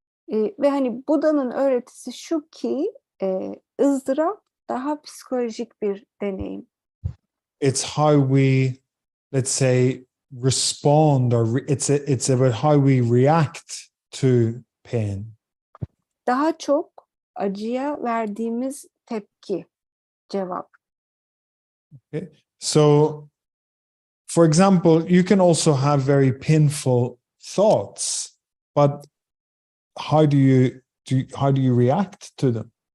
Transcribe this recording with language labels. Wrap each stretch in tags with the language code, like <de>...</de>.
<tr>Ve hani Buda'nın öğretisi şu ki ızdırap daha psikolojik bir deneyim.</tr> <en>It's how we, let's say, respond, or it's about how we react to pain.</en> <tr>Daha çok acıya verdiğimiz tepki, cevap.</tr> <en>Okay? So, for example, you can also have very painful thoughts, but how do you react to them?</en>